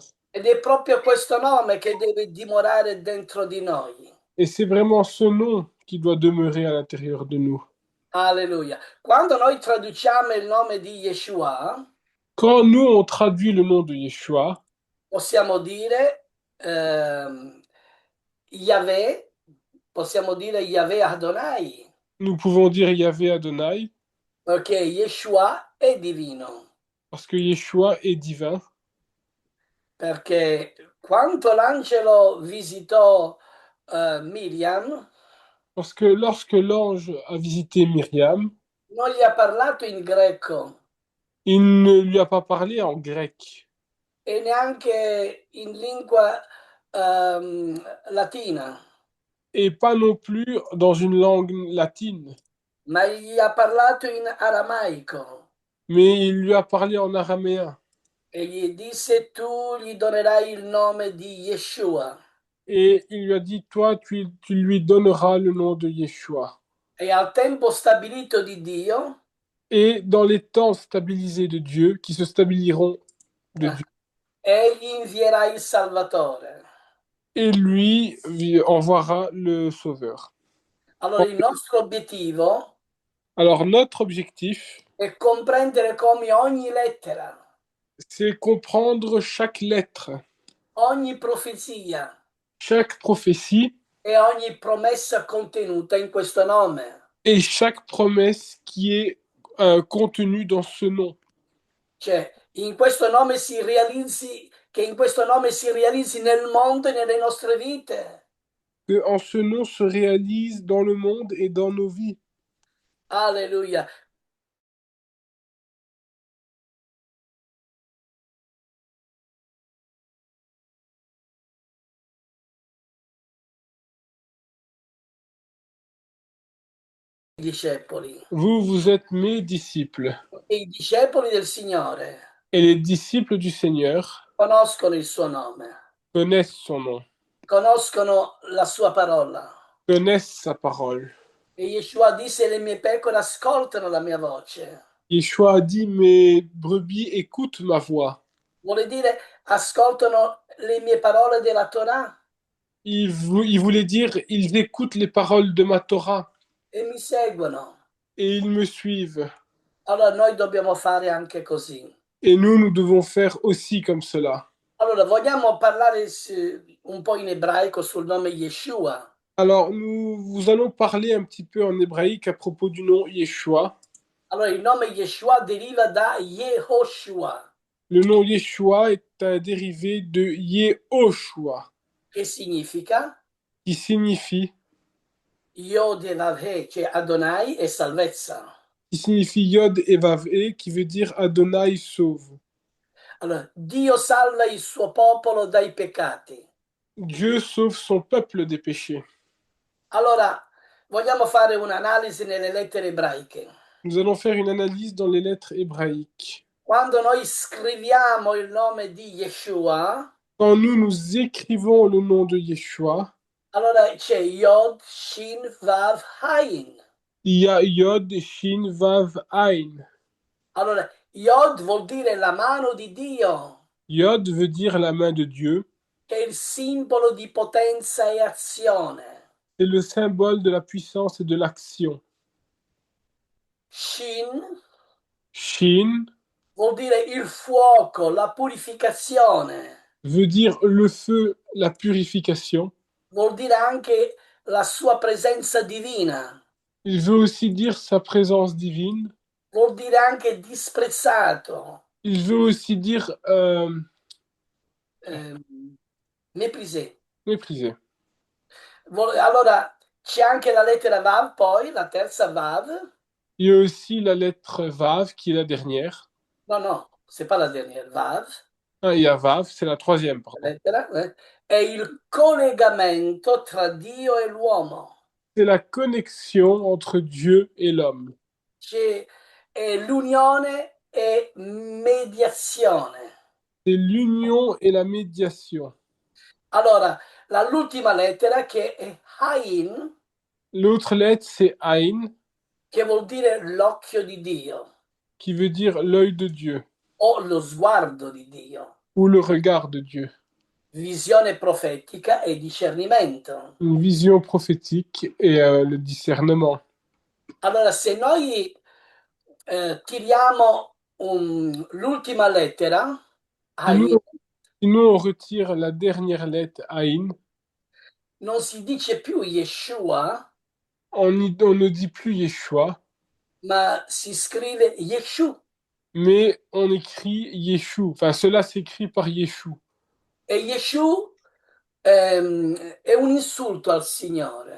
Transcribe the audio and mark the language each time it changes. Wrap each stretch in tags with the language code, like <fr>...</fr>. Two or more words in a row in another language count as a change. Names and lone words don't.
<it>Ed è proprio questo nome che deve dimorare dentro di noi.</it> <fr>Et c'est vraiment ce nom qui doit demeurer à l'intérieur de nous. Alleluia.</fr> <it>Quando noi traduciamo il nome di Yeshua,</it> <fr>Quand nous, on traduit le nom de Yeshua,</fr> <it>possiamo dire Yahweh, possiamo dire Yahweh Adonai,</it> <fr>nous pouvons dire Yahvé Adonai,</fr> <it>perché Yeshua è divino.</it> <fr>parce que Yeshua est divin.</fr> <it>Perché quando l'angelo visitò Miriam,</it> <fr>Parce que lorsque l'ange a visité Myriam,</fr> <it>non gli ha parlato in greco</it> <fr>il ne lui a pas parlé en grec</fr> <it>e neanche in lingua latina,</it> <fr>et pas non plus dans une langue latine,</fr> <it>ma gli ha parlato in aramaico</it> <fr>mais il lui a parlé en araméen</fr> <it>e gli disse tu gli donerai il nome di Yeshua.</it> <fr>et il lui a dit, toi, tu lui donneras le nom de Yeshua.</fr> <it>E al tempo stabilito di Dio,</it> <fr>Et dans les temps stabilisés de Dieu, qui se stabiliseront de Dieu,</fr> <it>egli invierà il Salvatore.</it> <fr>et lui envoiera le Sauveur.</fr> <it>Allora il nostro obiettivo</it> <fr>Alors notre objectif,</fr> <it>è comprendere come ogni lettera,</it> <fr>c'est comprendre chaque lettre,</fr> <it>ogni profezia</it> <fr>chaque prophétie</fr> <it>e ogni promessa contenuta in questo nome.</it> <fr>et chaque promesse qui est contenue dans ce nom.</fr> <it>Cioè, in questo nome si realizzi, che in questo nome si realizzi nel mondo e nelle nostre vite.</it> <fr>Que en ce nom se réalise dans le monde et dans nos vies.</fr> <it>Alleluia. I discepoli.</it> <fr>Vous, vous êtes mes disciples.</fr> <it>E i discepoli del Signore</it> <fr>Et les disciples du Seigneur</fr> <it>conoscono il suo nome,</it> <fr>connaissent son nom,</fr> <it>conoscono la sua parola.</it> <fr>connaissent sa parole.</fr> <it>E Yeshua disse, le mie pecore ascoltano la mia voce.</it> <fr>Yeshua a dit, mes brebis écoutent ma voix.</fr> <it>Vuole dire, ascoltano le mie parole della Torah</it> <fr>Il voulait dire, ils écoutent les paroles de ma Torah</fr> <it>e mi seguono.</it> <fr>et ils me suivent.</fr> <it>Allora noi dobbiamo fare anche così.</it> <fr>Et nous devons faire aussi comme cela.</fr> <it>Allora, vogliamo parlare un po' in ebraico sul nome Yeshua.</it> <fr>Alors, vous allons parler un petit peu en hébraïque à propos du nom Yeshua.</fr> <it>Allora, il nome Yeshua deriva da Yehoshua,</it> <fr>Le nom Yeshua est un dérivé de Yehoshua,</fr> <it>che significa</it> <fr>qui signifie,</fr> <it>Yod e Vav-He, cioè Adonai e salvezza.</it> <fr>Yod et Vav-E, qui veut dire Adonai sauve.</fr> <it>Allora, Dio salva il suo popolo dai peccati.</it> <fr>Dieu sauve son peuple des péchés.</fr> <it>Allora, vogliamo fare un'analisi nelle lettere ebraiche.</it> <fr>Nous allons faire une analyse dans les lettres hébraïques.</fr> <it>Quando noi scriviamo il nome di Yeshua,</it> <fr>Quand nous écrivons le nom de Yeshua,</fr> <it>allora c'è Yod, Shin, Vav, Hain.</it> <fr>il y a Yod, Shin, Vav, Ain.</fr> <it>Allora, Yod vuol dire la mano di Dio,</it> <fr>Yod veut dire la main de Dieu.</fr> <it>che è il simbolo di potenza e azione.</it> <fr>C'est le symbole de la puissance et de l'action.</fr> <it>Shin</it> <fr>Shin</fr> <it>vuol dire il fuoco, la purificazione.</it> <fr>veut dire le feu, la purification.</fr> <it>Vuol dire anche la sua presenza divina.</it> <fr>Il veut aussi dire sa présence divine.</fr> <it>Vuol dire anche disprezzato,</it> <fr>Il veut aussi dire eh, méprisé. méprisé.</fr> <it>Allora, c'è anche la lettera Vav, poi la terza Vav.</it> <fr>Il y a aussi la lettre Vav, qui est la dernière. No, no, c'est pas la dernière, Vav. Ah, il y a Vav, c'est la troisième, pardon.</fr> <it>lettera, è il collegamento tra Dio e l'uomo.</it> <fr>C'est la connexion entre Dieu et l'homme.</fr> <it>È l'unione e mediazione.</it> <fr>C'est l'union et la médiation.</fr> <it>Allora, l'ultima lettera che è Hain,</it> <fr>L'autre lettre, c'est Ain,</fr> <it>che vuol dire l'occhio di Dio</it> <fr>qui veut dire l'œil de Dieu</fr> <it>o lo sguardo di Dio,</it> <fr>ou le regard de Dieu.</fr> <it>visione profetica e discernimento.</it> <fr>Une vision prophétique et le discernement.</fr> <it>Allora, se noi tiriamo l'ultima lettera,</it> <fr>Si nous, Hain, si nous, on retire la dernière lettre Ain,</fr> <it>non si dice più Yeshua,</it> <fr>on ne dit plus Yeshua,</fr> <it>ma si scrive Yeshu.</it> <fr>mais on écrit Yeshu. Enfin, cela s'écrit par Yeshu.</fr> <it>E Yeshu è un insulto al Signore.</it>